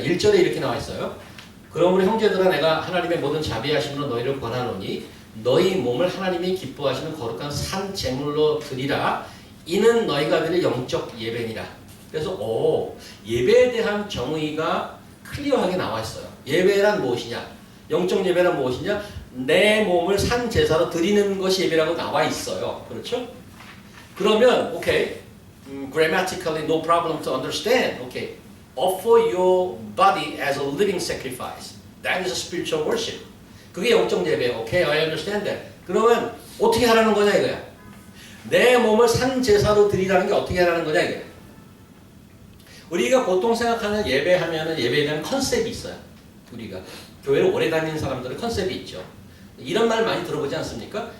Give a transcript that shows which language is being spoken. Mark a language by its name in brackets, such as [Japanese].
[Korean] 1절에 이렇게 나와 있어요. 그러므로 형제들아 내가 하나님의 모든 자비하심으로 너희를 권하노니 너희 몸을 하나님이 기뻐하시는 거룩한 산 제물로 드리라. 이는 너희가 드릴 영적 예배니라. 그래서 예배에 대한 정의가 클리어하게 나와 있어요. 예배란 무엇이냐? 영적 예배란 무엇이냐? 내 몸을 산 제사로 드리는 것이 예배라고 나와 있어요. 그렇죠? 그러면 오케이. [English] Grammatically no problem to understand. Okay. Offer your body as a living sacrifice. That is a spiritual worship. [Korean] 그게 영적 예배예요. [English] Okay, I understand that. [Korean] 그러면 어떻게 하라는 거냐 이거야. 내 몸을 산 제사로 드리라는 게 어떻게 하라는 거냐 이거야. 우리가 보통 생각하는 예배하면은 예배에 대한 컨셉이 있어요. 우리가 교회를 오래 다니는 사람들은 컨셉이 있죠. 이런 말 많이 들어보지 않습니까?